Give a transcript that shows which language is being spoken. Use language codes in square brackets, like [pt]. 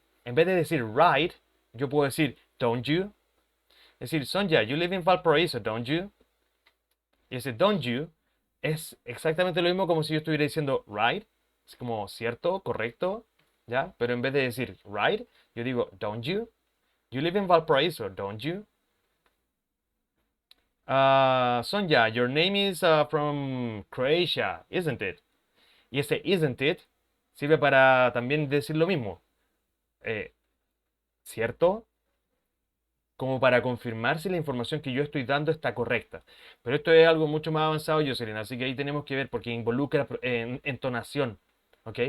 [es] En vez de decir right, yo puedo decir don't you. Es decir, Sonja, [en] you live in Valparaiso, don't you? [es] Y ese don't you es exactamente lo mismo como si yo estuviera diciendo right. Es como cierto, correcto, ¿ya? Pero en vez de decir right, yo digo don't you. [en] You live in Valparaiso, don't you? Sonja, your name is from Croatia, isn't it? [es] Y ese isn't it sirve para también decir lo mismo. ¿Cierto? Como para confirmar si la información que yo estoy dando está correcta. Pero esto es algo mucho más avanzado, Jocelyn, así que ahí tenemos que ver porque involucra entonación. ¿Ok?